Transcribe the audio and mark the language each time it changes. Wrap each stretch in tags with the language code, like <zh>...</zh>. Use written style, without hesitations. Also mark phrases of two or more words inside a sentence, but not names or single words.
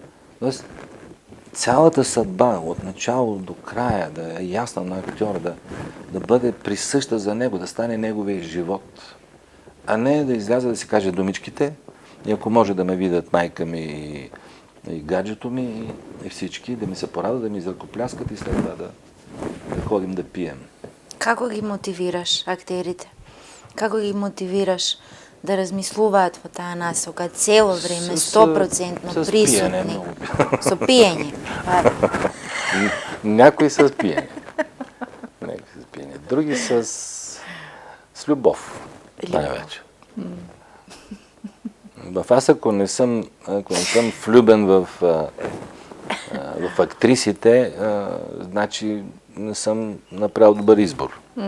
<bg>Тоест, цялата съдба, от начало до края, да е ясна на актьора, да бъде присъща за него, да стане неговия живот, а не да изляза да си каже думичките, и ако може да ме видят майка ми и гаджето ми и всички, да ми се порадат, да ми изръкопляскат и след това да ходим да пием.</bg> <mk>Како ги мотивираш актерите? Како ги мотивираш да размислуваат во таа насока цело време, 100% присутни? Со пиење.</mk> <bg>Някои с пиење. Други с любов. Най-вече. Аз ако не съм влюбен в актрисите, значи не съм направил добър избор.</bg>